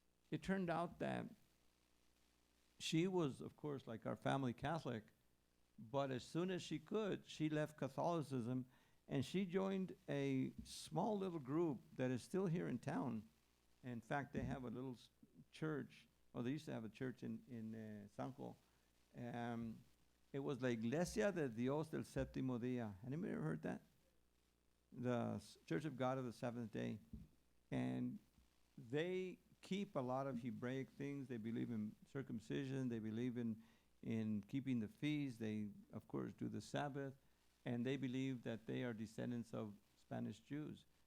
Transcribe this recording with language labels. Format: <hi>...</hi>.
<en>It turned out that she was, of course, like our family Catholic, but as soon as she could, she left Catholicism, and she joined a small little group that is still here in town. In fact, they have a little church, or they used to have a church in Sanco.</en> <es>It was La Iglesia de Dios del Séptimo Día.</es> <en>Anybody ever heard that? The Church of God of the Seventh Day. And they keep a lot of Hebraic things. They believe in circumcision. They believe in keeping the feast. They, of course, do the Sabbath. And they believe that they are descendants of Spanish Jews.</en>